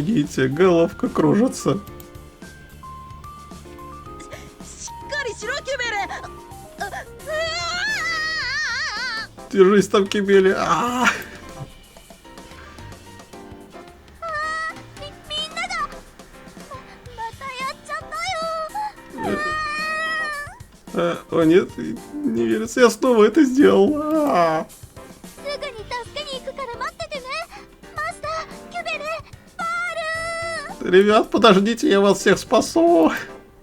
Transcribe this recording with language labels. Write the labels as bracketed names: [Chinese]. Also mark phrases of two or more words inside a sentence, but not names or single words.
[Russian] Помогите, головка кружится. [Japanese] しっかりしろキュベル。 [Russian] Держись там, Кибели. [Japanese] みんながまたやっちゃったよ。 [Russian] О нет, не верится, я снова это сделал. [Japanese] すぐに助け [Russian] Ребят, подождите, я вас всех спасу.